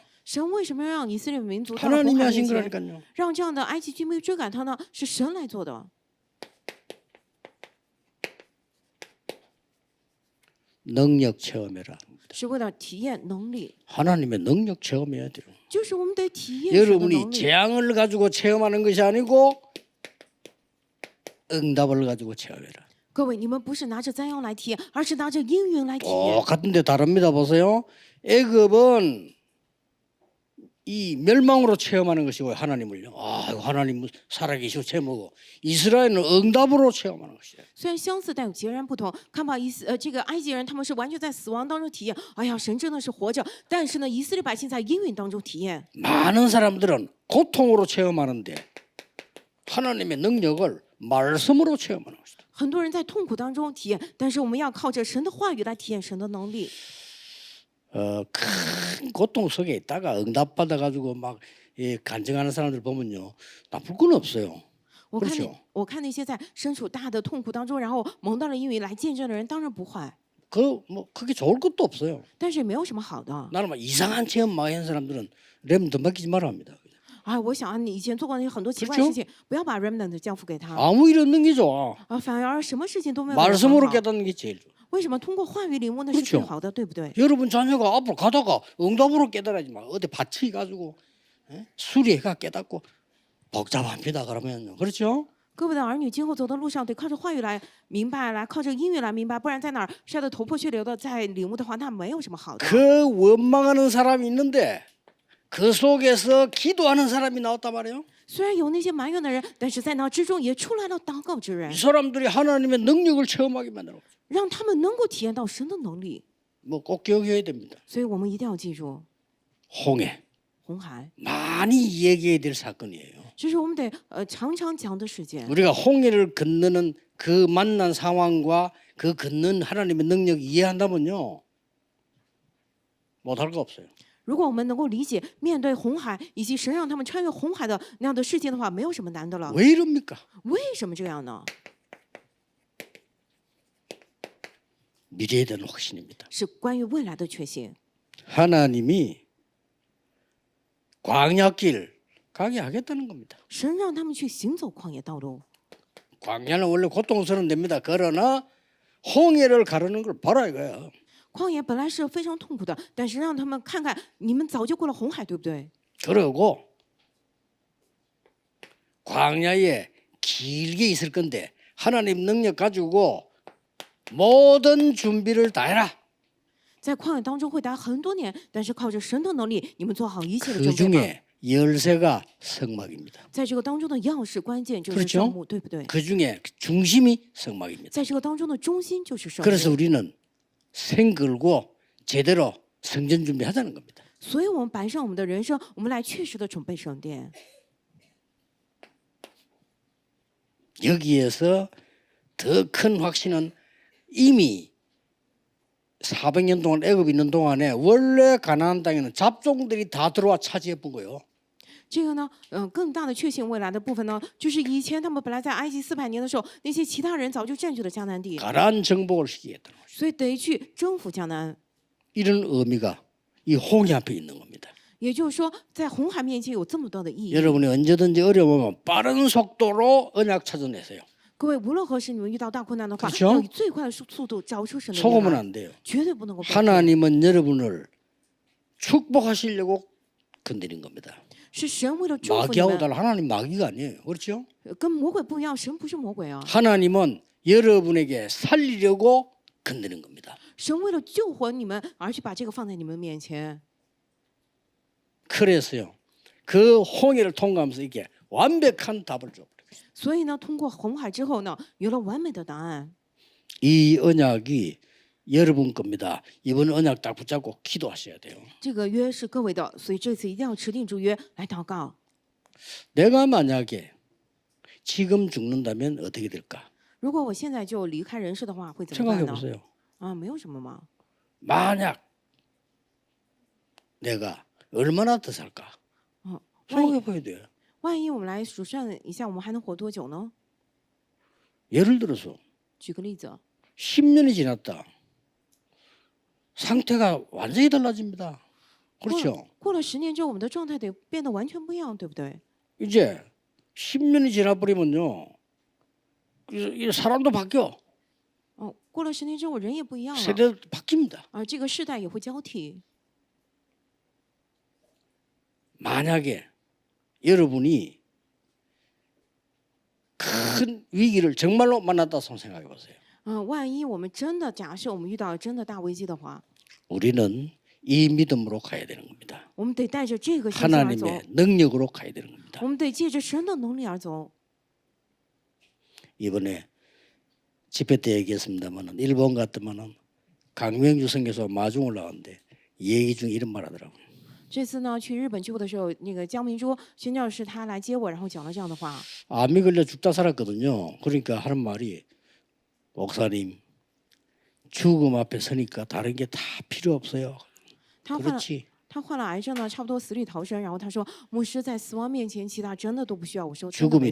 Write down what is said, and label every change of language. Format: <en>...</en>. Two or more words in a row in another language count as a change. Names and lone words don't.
<zh>神为什么要让以色列民族到了红</zh> <ko>하나님이</ko> <zh>海</zh> <ko>하신</ko> <zh>面前，</zh> <ko>거라니까요.</ko> <zh>让这样的埃及军没追赶他呢？是神来做的。</zh> <ko>능력 체험해라.</ko> <zh>是为了体验能力，</zh> <ko>하나님의 능력 체험해야 돼요.</ko> <zh>就是我们得体验神的</zh> <ko>여러분이</ko> <zh>能力。</zh> <ko>재앙을 가지고 체험하는 것이 아니고 응답을 가지고 체험해라.</ko> <zh>各位，你们不是拿着灾殃来体验，而是拿着应允来体验。</zh> <ko>똑같은데 다릅니다. 보세요. 애굽은 이 멸망으로 체험하는 것이고 하나님을요. 아, 하나님 살아계시고 체험하고 이스라엘은 응답으로 체험하는 것이에요.</ko> <zh>虽然相似，但有截然不同。看吧，这个埃及人他们是完全在死亡当中体验，哎呀，神真的是活着。但是呢，以色列百姓在应允当中体验。</zh> <ko>많은 사람들은 고통으로 체험하는데 하나님의 능력을 말씀으로 체험하는 것이다.</ko> <zh>很多人在痛苦当中体验，但是我们要靠着神的话语来体验神的能力。</zh> <ko>큰 고통 속에 있다가 응답받아 가지고 막 간증하는 사람들 보면요 나쁠 건 없어요.</ko> <zh>我看</zh> <ko>그렇죠</ko> <zh>我看那些在身处大的痛苦当中，然后蒙到了应允来见证的人，当然不坏，</zh> <ko>그게 좋을 것도 없어요.</ko> <zh>但是也没有什么好的。</zh> <ko>나는 막 이상한 체험 많이 한 사람들은 렘도 맡기지 말아 합니다.</ko> <zh>哎，我想啊，你以前做过那些很多奇怪</zh> <ko>그렇죠</ko> <zh>的事情，不要把 remnant 交付给他</zh> <ko>아무 일 없는 게 좋아.</ko> <zh>啊，反而什么事情都没有人</zh> <ko>말씀으로</ko> <zh>好</zh> <ko>깨닫는 게 제일 좋아.</ko> <zh>为什么通过话语领悟那是</zh> <ko>그렇죠</ko> <zh>最好的，对不对？</zh> <ko>여러분 자녀가 앞으로 가다가 응답으로 깨달아야지 막 어디 받치 가지고 수리해가 깨닫고 복잡합니다. 그러면 그렇죠?</ko> <zh>各位的儿女今后走的路上，得靠着话语来明白，来靠着音乐来明白，不然在哪儿晒得头破血流的，在领悟的话，那没有什么好的。</zh> <ko>그 원망하는 사람이 있는데 그 속에서 기도하는 사람이 나왔단 말이에요.</ko> <zh>虽然有那些埋怨的人，但是在那之中也出来了祷告之人</zh> <ko>이 ， 사람들이 하나님의 능력을 체험하게 만들어.</ko> <zh>让他们能够体验到神的能力。</zh> <ko>뭐 꼭 기억해야 됩니다.</ko> <zh>所以我们一定要记住</zh> <ko>홍해</ko> <zh>红海，</zh> <ko>많이 얘기해야 될 사건이에요.</ko> <zh>这是我们得常常讲的事件。</zh> <ko>우리가 홍해를 건너는 그 만난 상황과 그 건넌 하나님의 능력 이해한다면요 못할 거 없어요.</ko> <zh>如果我们能够理解面对红海以及神让他们穿越红海的那样的事情的话，没有什么难的了。</zh> <ko>왜 이럽니까?</ko> <zh>为什么这样呢？</zh> <ko>미래에 대한 확신입니다.</ko> <zh>是关于未来的确信。</zh> <ko>하나님이 광야길 가게 하겠다는 겁니다.</ko> <zh>神让他们去行走旷野道路。</zh> <ko>광야는 원래 고통스러운 데입니다. 그러나 홍해를 가르는 걸 봐라 이거야.</ko> <zh>旷野本来是非常痛苦的，但是让他们看看你们早就过了红海，对不对？</zh> <ko>그러고 광야에 길게 있을 건데 하나님 능력 가지고 모든 준비를 다 해라.</ko> <zh>在旷野当中会待很多年，但是靠着神的能力，你们做好一切的</zh> <ko>그</ko> <zh>准备吧。</zh> <ko>중에 열쇠가 성막입니다.</ko> <zh>在这个当中的钥匙关键就是</zh> <ko>그렇죠</ko> <zh>圣幕，对不对？</zh> <ko>그 중에 중심이 성막입니다.</ko> <zh>在这个当中的中心就是圣</zh> <ko>그래서</ko> <zh>幕，</zh> <ko>우리는 생 걸고 제대로 성전 준비하자는 겁니다.</ko> <zh>所以我们摆上我们的人生，我们来确实的准备圣殿。</zh> <ko>여기에서 더 큰 확신은 이미 400년 동안 애굽에 있는 동안에 원래 가나안 땅에는 잡종들이 다 들어와 차지해 본 거예요.</ko> <zh>这个呢，更大的确信未来的部分呢，就是以前他们本来在埃及400年的时候，那些其他人早就占据了迦南地，</zh> <ko>가나안 정복을 시키겠다는 거죠.</ko> <zh>所以得去征服迦南。</zh> <ko>이런 의미가 이 홍해 앞에 있는 겁니다.</ko> <zh>也就是说，在红海面前有这么多的意义。</zh> <ko>여러분이 언제든지 어려우면 빠른 속도로 언약 찾아내세요.</ko> <zh>各位，无论何时你们遇到大困难的话，</zh> <ko>그렇죠</ko> <zh>要以最快的速度找出神的</zh> <ko>속으면</ko> <zh>应许，</zh> <ko>안 돼요.</ko> <zh>绝对不能够被骗。</zh> <ko>하나님은 여러분을 축복하시려고 건드린 겁니다.</ko> <zh>是神为了祝福你</zh> <ko>마귀하고</ko> <zh>们，</zh> <ko>달라 하나님 마귀가 아니에요. 그렇죠?</ko> <zh>跟魔鬼不一样，神不是魔鬼啊，</zh> <ko>하나님은 여러분에게 살리려고 건드린 겁니다.</ko> <zh>神为了救活你们而去把这个放在你们面前。</zh> <ko>그래서요. 그 홍해를 통과하면서 이게 완벽한 답을 줘.</ko> <zh>所以呢，通过红海之后呢，有了完美的答案。</zh> <ko>이 언약이 여러분 겁니다. 이번 언약 딱 붙잡고 기도하셔야 돼요.</ko> <zh>这个约是各位的，所以这次一定要持定住约来祷告。</zh> <ko>내가 만약에 지금 죽는다면 어떻게 될까?</ko> <zh>如果我现在就离开人世的话，会怎么</zh> <ko>생각해</ko> <zh>办呢？</zh> <ko>보세요.</ko> <zh>啊，没有什么嘛。</zh> <ko>만약 내가 얼마나 더 살까?</ko> <zh>哦，</zh> <ko>생각해 봐야 돼요.</ko> <zh>万一我们来数算一下，我们还能活多久呢？</zh> <ko>예를 들어서</ko> <zh>举个例子，</zh> <ko>10년이 지났다. 상태가 완전히 달라집니다.</ko> <zh>过</zh> <ko>그렇죠?</ko> <zh>了过了10年之后，我们的状态得变得完全不一样，对不对？</zh> <ko>이제 10년이 지나버리면요. 이 사람도 바뀌어.</ko> <zh>哦，过了10年之后，人也不一样了，</zh> <ko>세대도 바뀝니다.</ko> <zh>这个世代也会交替。</zh> <ko>만약에 여러분이 큰 위기를 정말로 만났다 생각해 보세요.</ko> <zh>万一我们真的假设我们遇到了真的大危机的话，</zh> <ko>우리는 이 믿음으로 가야 되는 겁니다.</ko> <zh>我们得带着这个信心而走，</zh> <ko>하나님의 능력으로 가야 되는 겁니다.</ko> <zh>我们得借着神的能力而走。</zh> <ko>이번에 집회 때 얘기했습니다만은 일본 같으면은 강명주 선교사 마중을 나왔는데 얘기 중에 이런 말 하더라고요.</ko> <zh>这次呢，去日本聚会的时候，那个江明珠宣教士他来接我，然后讲了这样的话。</zh> <ko>암이 걸려 죽다 살았거든요. 그러니까 하는 말이 목사님 죽음 앞에 서니까 다른 게 다 필요 없어요.</ko> <zh>他患了</zh> <ko>그렇지.</ko> <zh>他患了癌症呢，差不多死里逃生。然后他说，牧师在死亡面前，其他真的都不需要。我说，真的没</zh>